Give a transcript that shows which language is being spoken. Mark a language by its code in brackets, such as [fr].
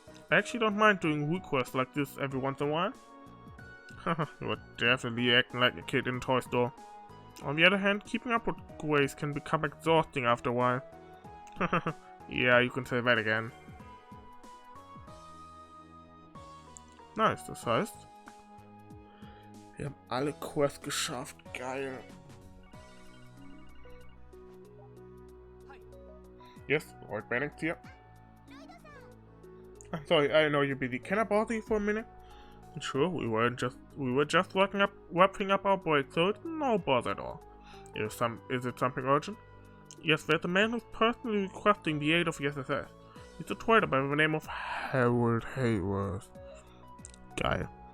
[en] I actually don't mind doing requests like this every once in a while. You're definitely acting like a kid in a toy store. On the other hand, keeping up with Grace can become exhausting after a while. Yeah, you can say that again. [de] Nice, das heißt, wir haben alle Quests geschafft. Geil. [en] Yes, Lloyd Bannings here. I'm sorry, I know you're busy. Can I bother you for a minute? Sure, we were just wrapping up our break, so it's no bother at all. Is it something urgent? Yes, there's a man who's personally requesting the aid of the SSS. He's a trader by the name of Hayworths. guy.